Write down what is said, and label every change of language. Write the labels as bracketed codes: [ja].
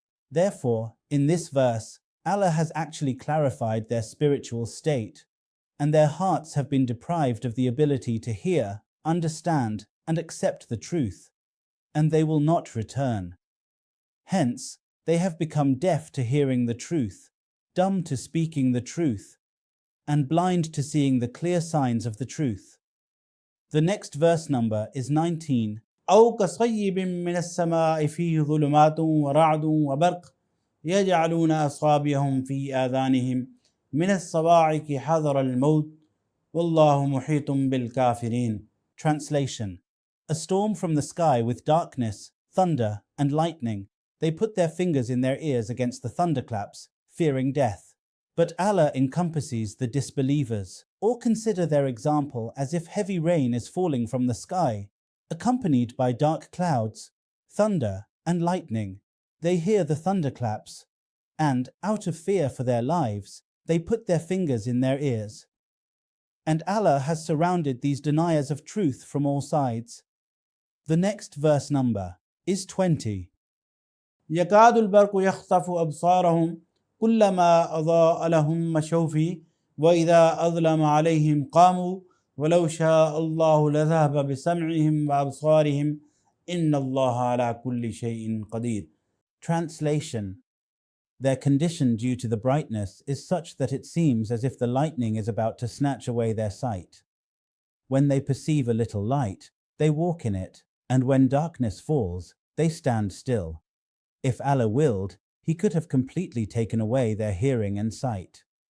[en] Therefore, in this verse, Allah has actually clarified their spiritual state, and their hearts have been deprived of the ability to hear, understand, and accept the truth, and they will not return. Hence, they have become deaf to hearing the truth, dumb to speaking the truth, and blind to seeing the clear signs of the truth. The next verse number is 19. [ar] أو كصيب من السماء فيه ظلمات ورعد وبرق يجعلون أصابعهم في آذانهم من الصواعق حذر الموت والله محيط بالكافرين. [en] Translation: A storm from the sky with darkness, thunder, and lightning. They put their fingers in their ears against the thunderclaps, fearing death. But Allah encompasses the disbelievers. Or consider their example as if heavy rain is falling from the sky, accompanied by dark clouds, thunder, and lightning. They hear the thunderclaps, and, out of fear for their lives, they put their fingers in their ears. And Allah has surrounded these deniers of truth from all sides. The next verse number is 20. [ar] يكاد البرق يخطف أبصارهم كلما أضاء لهم مشوا فيه وإذا أظلم عليهم قاموا ولو شاء الله لذهب بسمعهم وأبصارهم إن الله على كل شيء قدير. [en] Translation: Their condition due to the brightness is such that it seems as if the lightning is about to snatch away their sight. When they perceive a little light, they walk in it, and when darkness falls, they stand still. If Allah willed, He could have completely taken away their hearing and sight.